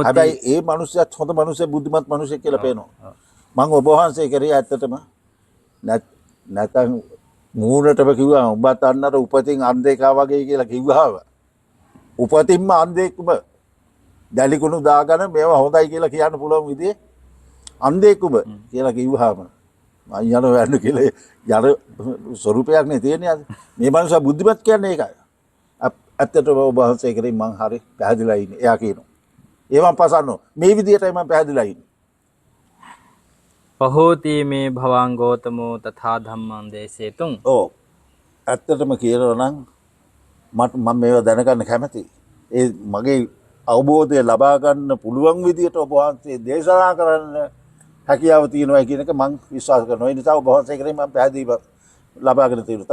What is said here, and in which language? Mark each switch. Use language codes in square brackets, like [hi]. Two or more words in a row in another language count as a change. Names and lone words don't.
[si] හැබැයි ඒ මිනිස්සුත් හොඳ මිනිස්සු බුද්ධිමත් මිනිස්සු කියලා පේනවා. මම ඔබ වහන්සේ කරේ ඇත්තටම නැත්නම් මූණටම කිව්වා ඔබත් අන්නර උපතින් අන්ධේකා වගේ කියලා කිව්වහම උපතින්ම අන්ධේකුම දැලිකුණු දාගෙන මේවා හොඳයි කියලා කියන්න පුළුවන් විදිහේ අන්ධේකුම කියලා කිව්වහම මම යනවා යන්න කියලා යන ස්වරූපයක් නේ තියෙන්නේ අද. මේ මනුස්සයා බුද්ධිමත් කියන්නේ ඒකයි. ඇත්තටම ඔබ වහන්සේ කරේ මං හරි පැහැදිලා ඉන්නේ. එයා කියනවා. [pi] ඒවන් පසන්නෝ [si] මේ විදිහටයි මම පැහැදිලා ඉන්නේ. [pi] පහෝති මේ භවං ගෝතමෝ තථා ධම්මං දේශේතුං. [si] ඔව්. ඇත්තටම කියනවා නම් මම මේවා දැනගන්න කැමතියි. ඒ මගේ අවබෝධය ලබා ගන්න පුළුවන් විදිහට ඔබ වහන්සේ දේශනා කරන්න හැකියාව තියෙනවා කියන එක මම විශ්වාස කරනවා. ඒ නිසා ඔබ වහන්සේ කරේ මම පැහැදිලිව ලබාගෙන තියෙනවා.